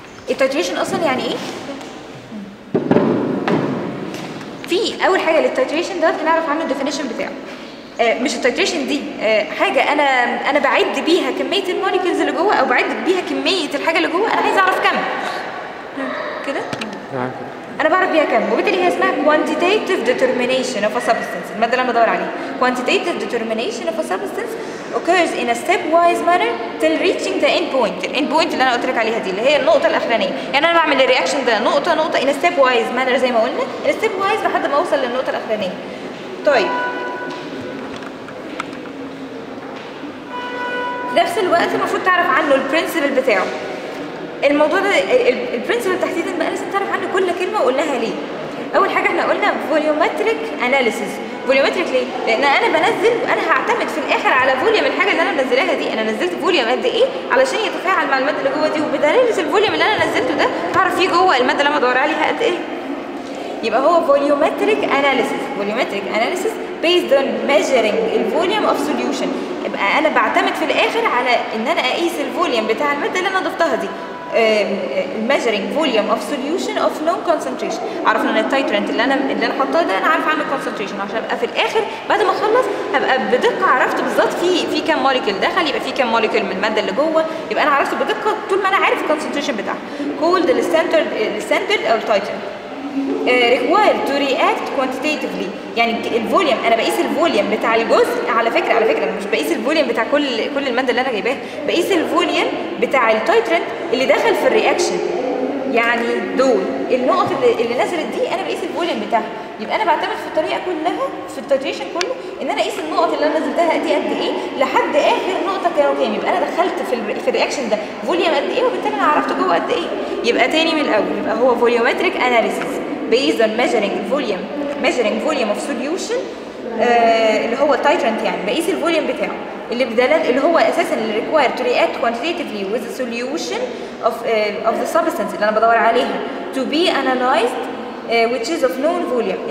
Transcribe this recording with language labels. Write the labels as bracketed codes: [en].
[ar] التايتريشن اصلا يعني ايه؟ في اول حاجه للتايتريشن ده هنعرف عنه الديفينيشن بتاعه. مش التايتريشن دي حاجه انا بعد بيها كميه الموليكيولز اللي جوه، او بعد بيها كميه الحاجه اللي جوه. انا عايزه اعرف كم كده. انا بعرف بيها كم، وبالتالي هي اسمها [en] quantitative determination of a substance. [ar] الماده اللي انا بدور عليها [en] quantitative determination of a substance occurs in a stepwise manner till reaching the end point. [ar] الend point اللي انا قلت لك عليها دي اللي هي النقطه الاخرانيه. يعني انا بعمل الرياكشن ده نقطه نقطه [en] in a stepwise manner [ar] زي ما قلنا، [en] in a stepwise [ar] لحد ما اوصل للنقطه الاخرانيه. طيب في نفس الوقت المفروض تعرف عنه البرنسبل بتاعه. الموضوع ده البرنسبل تحديدا بقى لازم تعرف عنه كل كلمه وقلناها ليه. اول حاجه احنا قلنا فوليومتريك اناليسيس. فوليومتريك ليه؟ لان انا بنزل وانا هعتمد في الاخر على فوليوم الحاجه اللي انا منزلاها دي. انا نزلت فوليوم قد ايه علشان يتفاعل مع الماده اللي جوه دي، وبدلاله الفوليوم اللي انا نزلته ده هعرف فيه جوه الماده اللي انا بدور عليها قد ايه. يبقى هو فوليومتريك اناليسيس. [en] Volumetric analysis based on measuring الفوليوم of solution. [ar] يبقى انا بعتمد في الاخر على ان انا اقيس الفوليوم بتاع الماده اللي انا ضفتها دي. [en] measuring volume of solution of known concentration. [ar] عرفنا ان التايترنت اللي انا حاطاه ده انا عارف عنه concentration، عشان ابقى في الاخر بعد ما اخلص هبقى بدقه عرفت بالظبط في كام موليكيول دخل، يبقى في كام موليكيول من الماده اللي جوه، يبقى انا عرفت بدقه طول ما انا عارف الكونسنتريشن بتاعها. [en] called الستاندرد او التايترنت. required to react quantitatively. [ar] يعني الفوليوم انا بقيس الفوليوم بتاع الجزء. على فكره انا مش بقيس الفوليوم بتاع كل الماده اللي انا جايباها، بقيس الفوليوم بتاع التايترنت اللي دخل في الرياكشن. يعني دول النقط اللي نزلت دي انا بقيس الفوليوم بتاعها. يبقى انا بعتمد في الطريقه كلها في التايتريشن كله ان انا اقيس النقط اللي انا نزلتها دي قد ايه لحد اخر نقطه كانوا كام. يبقى انا دخلت في الرياكشن ده فوليوم قد ايه، وبالتالي انا عرفت جوه قد ايه. يبقى تاني من الاول، يبقى هو [en] Volumetric analysis based on measuring volume of solution. [ar] اللي هو التايترنت، يعني بقيس الفوليوم بتاعه اللي هو اساسا اللي [en] required to react quantitatively with the solution of the substance [ar] اللي انا بدور عليها [en] to be analyzed which is of known volume.